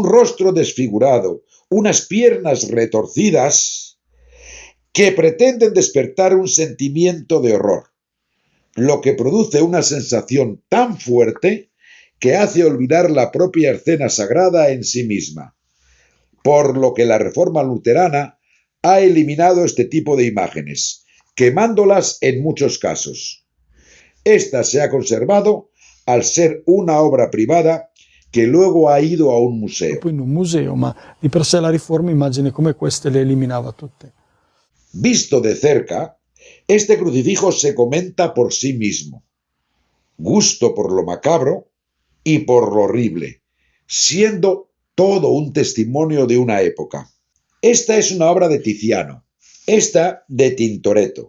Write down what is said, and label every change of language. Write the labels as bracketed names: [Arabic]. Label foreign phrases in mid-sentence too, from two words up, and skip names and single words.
[Spanish] rostro desfigurado, unas piernas retorcidas que pretenden despertar un sentimiento de horror, lo que produce una sensación tan fuerte que hace olvidar la propia escena sagrada en sí misma, por lo que la reforma luterana ha eliminado este tipo de imágenes, quemándolas en muchos casos. Esta se ha conservado al ser una obra privada che luego ha ido a un museo. [Italian] Poi in un museo, ma di per sé la riforma immagini come queste le eliminava tutte. [Spanish] Visto de cerca, este crucifijo se comenta por sí mismo. Gusto por lo macabro y por lo horrible, siendo todo un testimonio de una época. Esta es una obra de Tiziano, esta de Tintoretto.